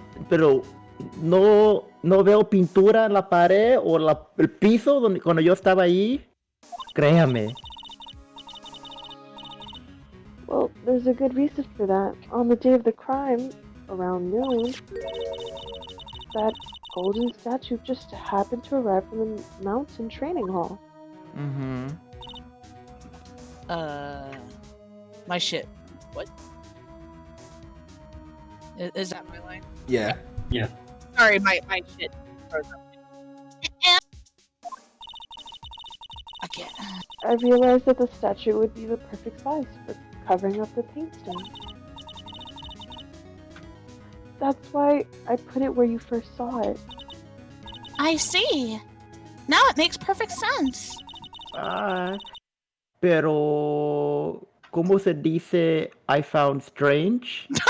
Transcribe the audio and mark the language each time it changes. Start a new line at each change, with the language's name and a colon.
Spanish: Pero no veo pintura en la pared o el piso cuando yo estaba ahí. Créame.
English: Well, there's a good reason for that. On the day of the crime, around noon, that golden statue just happened to arrive from the mountain training hall. Mm-hmm. My shit. What? Is that my line? Yeah. Yeah. Sorry, my shit froze up. Okay. I realized that the statue would be the perfect size for covering up the paint stain. That's why I put it where you first saw it. I see. Now it makes perfect sense.
Spanish: Pero ¿cómo se dice
English: I found strange?